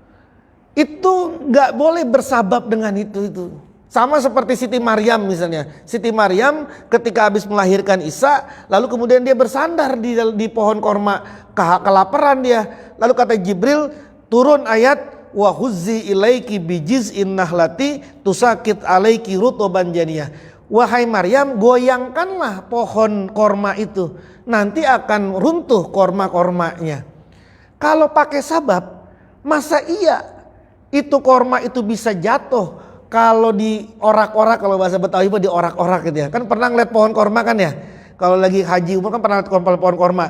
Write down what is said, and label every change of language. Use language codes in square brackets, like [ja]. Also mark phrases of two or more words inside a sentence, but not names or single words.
[id] Itu nggak boleh bersabab dengan itu. Sama seperti Siti Maryam misalnya. Siti Maryam ketika habis melahirkan Isa, lalu kemudian dia bersandar di pohon korma, kelaparan dia. Lalu kata Jibril, turun ayat, [ar] وهزي إليك بجذع النخلة تساقط عليك رطبا جنيا. [id] Wahai Maryam, goyangkanlah pohon korma itu, nanti akan runtuh korma-kormanya. Kalau pakai sabab, masa iya itu korma itu bisa jatuh kalau diorak-orak, kalau bahasa Betawi itu diorak-orak gitu ya. Kan pernah ngeliat pohon korma kan ya? Kalau lagi haji umroh kan pernah lihat pohon korma.